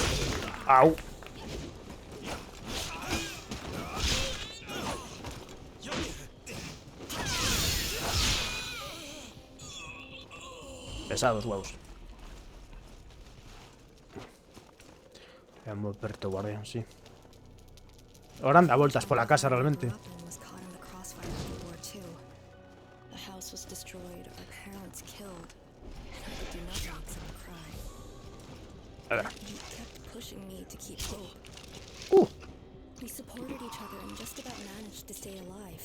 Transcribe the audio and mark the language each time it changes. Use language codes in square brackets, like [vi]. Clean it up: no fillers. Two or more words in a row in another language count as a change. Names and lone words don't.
[es] Au. Pesados huevos. [gl] É moi perto, guardián, sí. [es] Ahora anda vueltas [gl] pola casa [es] realmente. [en] was caught in the crossfire of World War II. The house was destroyed, our parents killed, and I could do nothing except cry. [gl] A ver. [en] He kept pushing me to keep hope. We supported each other and just about managed to stay alive.